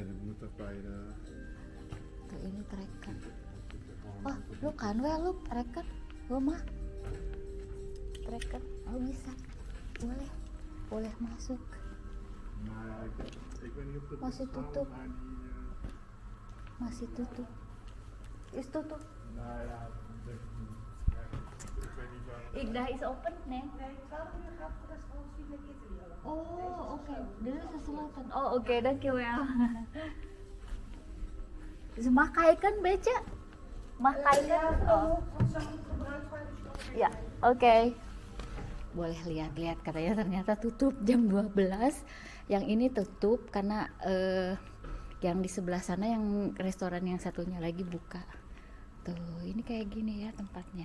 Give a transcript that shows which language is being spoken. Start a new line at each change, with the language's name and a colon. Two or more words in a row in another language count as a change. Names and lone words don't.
Indonesian: Tuh ini trekker. Oh, lu kan lu trekker, lu mah trekker. Oh bisa, boleh masuk. Masih tutup.
Dutch: Is tutup. Igda is open, nee? Oh, oké. Dit is gesloten. Oh, oké, dankjewel. Dus mag kijken een beetje? Mag kijken?
Indonesian: Oh. Ya, oke. Boleh lihat-lihat, katanya ternyata tutup jam 12. Yang ini tutup karena yang di sebelah sana yang restoran yang satunya lagi buka. Tuh, ini kayak gini ya tempatnya.